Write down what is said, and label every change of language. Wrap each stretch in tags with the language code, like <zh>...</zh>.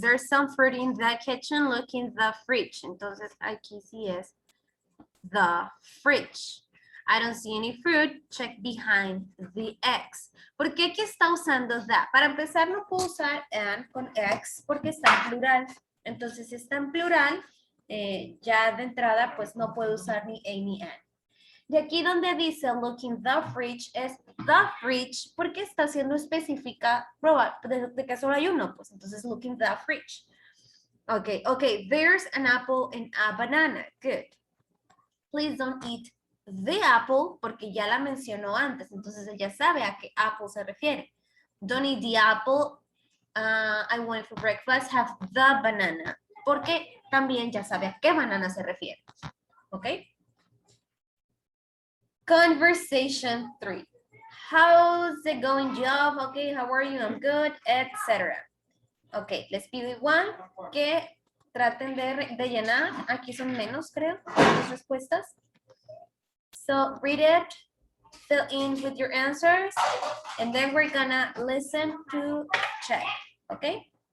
<en>There's some fruit in the kitchen, look in the fridge.</en> <es>Entonces aquí sí es the fridge.</es> <en>I don't see any fruit, check behind the eggs.</en> <es>¿Por qué aquí está usando that? Para empezar no puedo usar and con eggs porque está en plural. Entonces si está en plural, ya de entrada pues no puedo usar ni a ni and. Y aquí donde dice</es> <en>look in the fridge</en> <es>es the fridge porque está siendo específica de que solo hay uno, pues entonces look in the fridge.</es> <en>Okay, okay, there's an apple and a banana, good. Please don't eat the apple</en> <es>porque ya la mencionó antes, entonces ella sabe a qué apple se refiere.</es> <en>Don't eat the apple, I want it for breakfast, have the banana,</en> <es>porque también ya sabe a qué banana se refiere.</es> <en>¿Ok? Conversation 3. how's it going job? Okay, how are you? I'm good, etc.</en> <es>Ok, les pido igual que traten de llenar. Aquí son menos, creo, las respuestas.</es> <en>So read it, fill in with your answers, and then we're gonna listen to check, okay?</en>